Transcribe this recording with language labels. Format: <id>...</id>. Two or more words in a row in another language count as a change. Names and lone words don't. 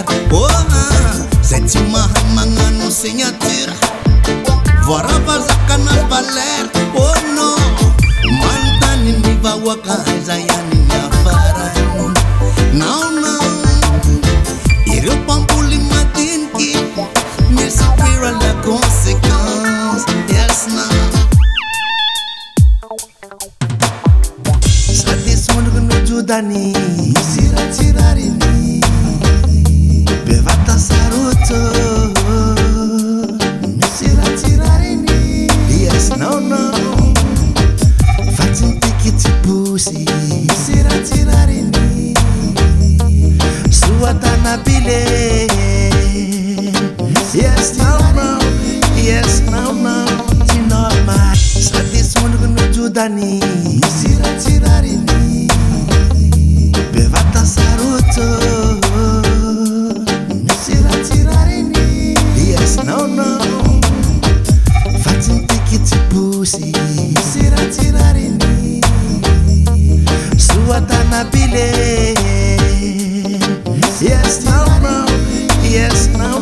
<mg>Zay tsy mahay magnano signature voarava zakanazy valera.</mg> <en>Oh no.</en> <mg>Manontany ny vahoaka haiza ihany ny afarany. Now ireo mpamboly madiniky misy pira</mg> <fr>la conséquence.</fr> <en>Yes now.</en> <mg>Sady sondroko nojodany misy ratsirariny. Bevata saroto misy ratsirariny.</mg> <en>Yes, no.</en> <mg>Fatsintiky tsy posy misy ratsirariny. Soatana bile.</mg> <en>Yes, no. Yes,</en> <mg>no. Tsy normal. Sady sondroko nojodany misy ratsirariny. Bevata saroto misy ratsirariny.</mg> <en>Yes, no.</en> <mg>Fatsintiky tsy posy misy ratsirariny. Soatana bile.</mg> <en>Yes, no. Yes.</en>